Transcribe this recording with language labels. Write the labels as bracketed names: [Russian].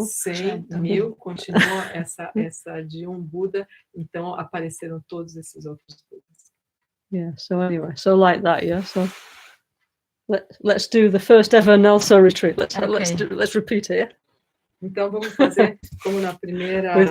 [Portuguese] 100, 1000, continua essa de um Buda, então apareceram todos esses outros Budas. [English] Yeah, so anyway, so like that, yeah, so let's do the first ever Nelson retreat. Let's repeat it, yeah? [Portuguese] Então vamos fazer como na primeira